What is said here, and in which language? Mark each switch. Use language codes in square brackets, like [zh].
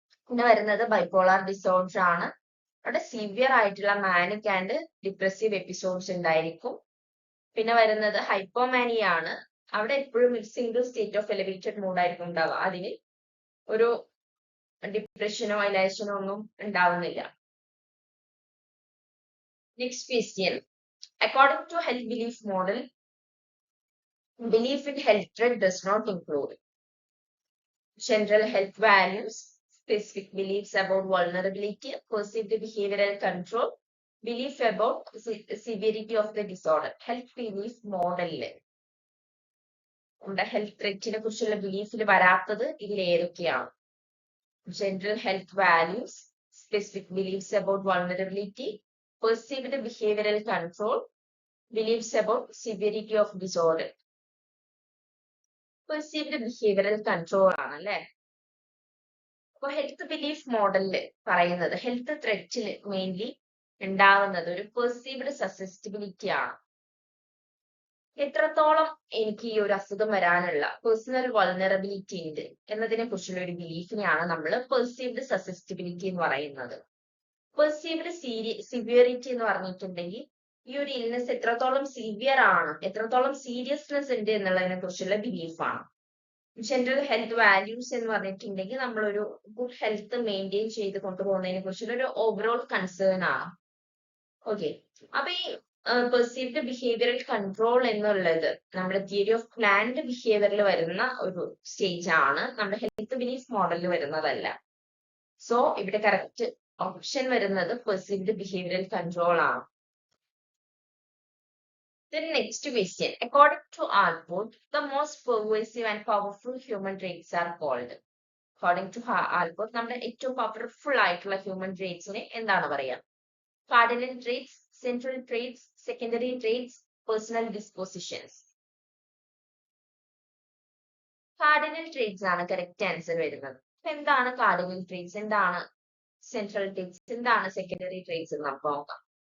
[ml] പിന്നെ വരുന്നത് bipolar disorder ആണ്, അവിടെ സിവിയർ ആയിട്ടുള്ള മാനിക് ആൻഡ് ഡിപ്രസീവ് എപ്പിസോഡ്സ് ഉണ്ടായിരിക്കും. പിന്നെ വരുന്നത് ഹൈപ്പോമാനിയ ആണ്, അവിടെ എപ്പോഴും single state of elevated mood ആയിരിക്കും ഉണ്ടാവുക, അതിന് ഒരു ഡിപ്രഷനോ എലവേഷനോ ഒന്നും ഉണ്ടാവുന്നില്ല. [en] Next question, according to health belief model, belief in health threat does not include general health values, specific beliefs about vulnerability, perceived behavioral control, belief about severity of the disorder. [ml] Health belief model നമ്മുടെ health ത്രെറ്റിനെ കുറിച്ചുള്ള ബിലീഫിൽ വരാത്തത് ഇതിൽ ഏതൊക്കെയാണ്? [en] General health values, specific beliefs about vulnerability, perceived behavioral control, beliefs about severity of disorder. [ml] Perceived behavioral control ആണ് അല്ലെ. അപ്പൊ health belief മോഡലില് പറയുന്നത് health ത്രെറ്റില് mainly ഉണ്ടാവുന്നത് ഒരു പെർസീവ്ഡ് സസെപ്റ്റിബിലിറ്റി ആണ്. എത്രത്തോളം എനിക്ക് ഈ ഒരു അസുഖം വരാനുള്ള പേഴ്സണൽ വൾണറബിലിറ്റി ഉണ്ട് എന്നതിനെ കുറിച്ചുള്ള ഒരു ബിലീഫിനെയാണ് നമ്മൾ പെർസീവ്ഡ് സസെപ്റ്റിബിലിറ്റി എന്ന് പറയുന്നത്. പെർസീവ്ഡ് സിവിയറിറ്റി എന്ന് പറഞ്ഞിട്ടുണ്ടെങ്കിൽ ഈ ഒരു ഇൽനെസ് എത്രത്തോളം സിവിയർ ആണ്, എത്രത്തോളം സീരിയസ്നെസ് ഉണ്ട് എന്നുള്ളതിനെ കുറിച്ചുള്ള ബിലീഫാണ്. ജനറൽ ഹെൽത്ത് വാല്യൂസ് എന്ന് പറഞ്ഞിട്ടുണ്ടെങ്കിൽ നമ്മളൊരു ഗുഡ് ഹെൽത്ത് മെയിൻറ്റെയിൻ ചെയ്ത് കൊണ്ടുപോകുന്നതിനെ കുറിച്ചുള്ള ഒരു ഓവറോൾ കൺസേൺ ആണ്. ഓക്കെ, അപ്പൊ ഈ പെർസീവ്ഡ് ബിഹേവിയറൽ കൺട്രോൾ എന്നുള്ളത് നമ്മുടെ തിയറി ഓഫ് പ്ലാൻഡ് ബിഹേവിയറിൽ വരുന്ന ഒരു സ്റ്റേജ് ആണ്, നമ്മുടെ ഹെൽത്ത് ബിലീഫ് മോഡലിൽ വരുന്നതല്ല. സോ ഇവിടെ കറക്റ്റ് ഓപ്ഷൻ വരുന്നത് പെർസീവ്ഡ് ബിഹേവിയറൽ കൺട്രോൾ ആണ്. [en] Then next question, according to Alport, the most pervasive and powerful human traits are called. According to Alport, [ml] നമ്മുടെ ഏറ്റവും പവർഫുൾ ആയിട്ടുള്ള ഹ്യൂമൻ ട്രേറ്റ്സിനെ എന്താണ് പറയാ? [en] Cardinal traits, central traits, secondary traits, personal dispositions. [ml] Cardinal traits ആണ് correct answer വരുന്നത്. എന്താണ് cardinal traits, എന്താണ് central traits, എന്താണ് സെക്കൻഡറി ട്രേറ്റ്സ് എന്ന് നമുക്ക് നോക്കാം.